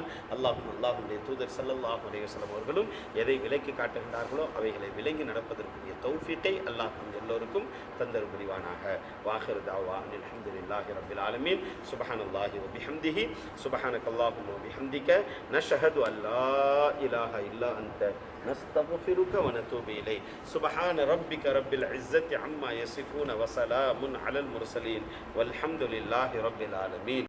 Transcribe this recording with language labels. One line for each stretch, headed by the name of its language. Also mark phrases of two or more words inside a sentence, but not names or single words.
Tamil: அல்லாஹ்வுடைய தூதர்
Arabic: صلى الله عليه وسلم
Tamil: அவர்களும் எதை விலக்கி காட்டுகின்றார்களோ அவைகளை விளங்கி நடப்பதற்குரிய தௌஃபீக்கை அல்லாஹ் நம் எல்லோருக்கும் தந்தர் புரிவானாக.
Arabic: وآخر دعوانا الحمد لله رب العالمين. سبحان الله و بحمده سبحانك اللهم و بحمدك نشهد أن لا إله إلا أنت نستغفرك ونتوب إليك. سبحان ربك رب العزة عما يصفون وسلام على المرسلين والحمد لله رب العالمين.